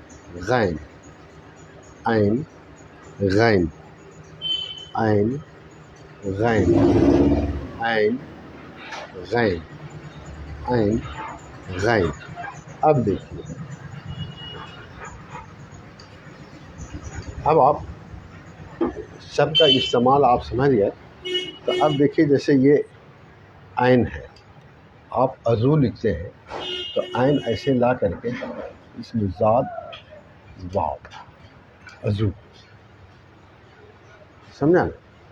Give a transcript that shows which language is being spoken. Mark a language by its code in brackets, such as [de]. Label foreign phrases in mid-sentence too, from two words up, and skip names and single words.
[ur] غین، عین غین، عین غین، عین غین، عین غین۔ اب دیکھیے، اب آپ سب کا استعمال آپ سمجھ گئے، تو اب دیکھیے جیسے یہ عین ہے، آپ عضو لکھتے ہیں تو عین ایسے لا کر کے اس میں زاد واو، عضو، سمجھا نا؟